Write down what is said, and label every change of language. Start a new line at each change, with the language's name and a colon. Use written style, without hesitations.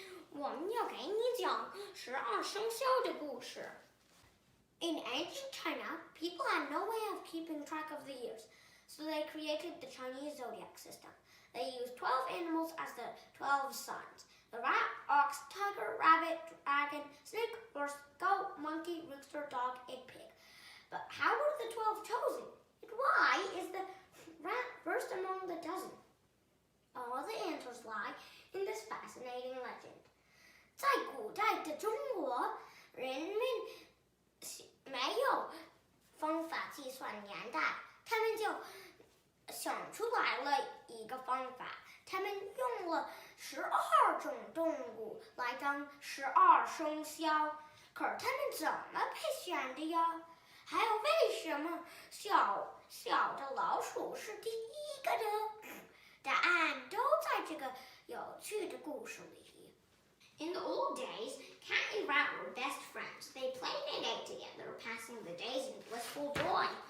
Chinese: 我们要给你讲12生肖的故事。
English: In ancient China, people had no way of keeping track of the years, so they created the Chinese zodiac system. They used 12 animals as the 12 signs. The rat, ox, tiger, rabbit, dragon, snake, horse, goat, monkey, rooster, dog, and pig. But how were the 12 chosen? And why is the rat first among the dozen? All the answers lie in this fascinating legend.
Chinese: 在古代的中国，人们没有方法计算年代，他们就想出来了一个方法。他们用了12种动物来当12生肖，可是他们怎么配选的呀？还有为什么小的老鼠是第一个呢？答案都在这个有趣的故事里。
English: In the old days, cat and rat were best friends. They played and ate together, passing the days in blissful joy.